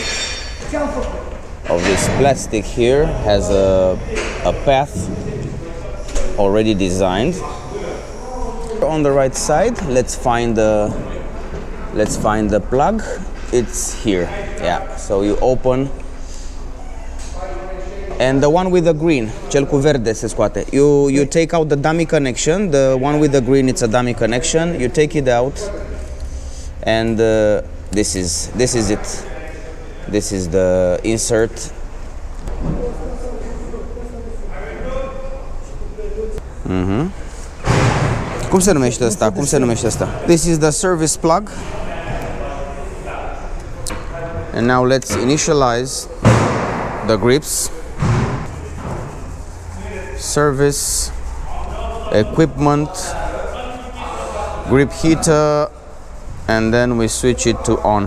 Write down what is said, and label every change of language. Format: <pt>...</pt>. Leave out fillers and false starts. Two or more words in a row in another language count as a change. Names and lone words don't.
<en>Of this plastic here has a path already designed. On the right side, let's find the plug. It's here. Yeah. So you open, and the one with the green,</en> <ro>cel cu verde se scoate.</ro> <en>You take out the dummy connection. The one with the green, it's a dummy connection. You take it out, and this is it. This is the insert.</en> <ro>Cum se numește asta? Cum se numește asta?</ro> <en>This is the service plug. And now let's initialize the grips. Service, equipment, grip heater, and then we switch it to on.</en>